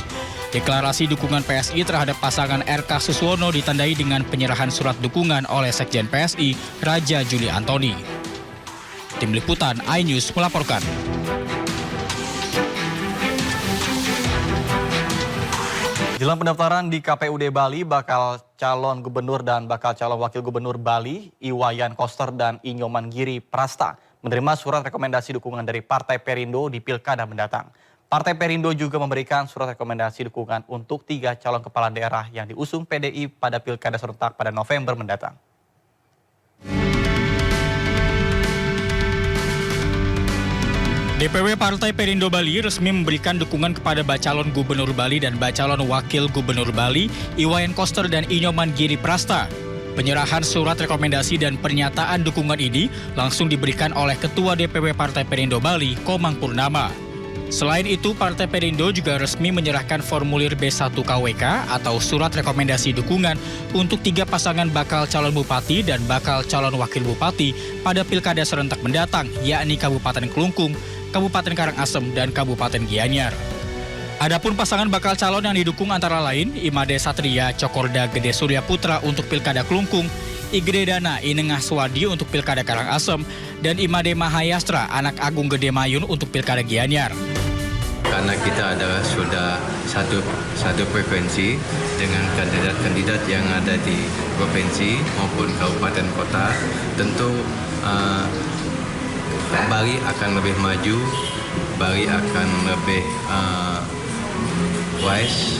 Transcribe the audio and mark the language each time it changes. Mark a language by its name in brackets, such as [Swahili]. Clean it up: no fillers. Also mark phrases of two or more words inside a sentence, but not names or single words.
[Indonesian] Deklarasi dukungan PSI terhadap pasangan RK Suswono ditandai dengan penyerahan surat dukungan oleh Sekjen PSI, Raja Juli Antoni. Tim Liputan iNews melaporkan. Jelang pendaftaran di KPUD Bali, bakal calon gubernur dan bakal calon wakil gubernur Bali, Iwayan Koster dan Inyoman Giri Prasta, menerima surat rekomendasi dukungan dari Partai Perindo di Pilkada mendatang. Partai Perindo juga memberikan surat rekomendasi dukungan untuk 3 calon kepala daerah yang diusung PDI pada Pilkada serentak pada November mendatang. DPW Partai Perindo Bali resmi memberikan dukungan kepada Bacalon Gubernur Bali dan Bacalon Wakil Gubernur Bali, Iwayan Koster dan Inyoman Giri Prasta. Penyerahan surat rekomendasi dan pernyataan dukungan ini langsung diberikan oleh Ketua DPW Partai Perindo Bali, Komang Purnama. Selain itu, Partai Perindo juga resmi menyerahkan formulir B1 KWK atau surat rekomendasi dukungan untuk 3 pasangan bakal calon bupati dan bakal calon wakil bupati pada Pilkada serentak mendatang, yakni Kabupaten Kelungkung, Kabupaten Karangasem, dan Kabupaten Gianyar. Adapun pasangan bakal calon yang didukung antara lain Imade Satria Cokorda Gede Surya Putra untuk Pilkada Kelungkung, Igede Dana Inengah Swadi untuk Pilkada Karangasem, dan Imade Mahayastra Anak Agung Gede Mayun untuk Pilkada Gianyar. Karena kita ada sudah satu provinsi dengan kandidat-kandidat yang ada di provinsi maupun kabupaten kota, tentu Bali akan lebih maju, Bali akan lebih wise.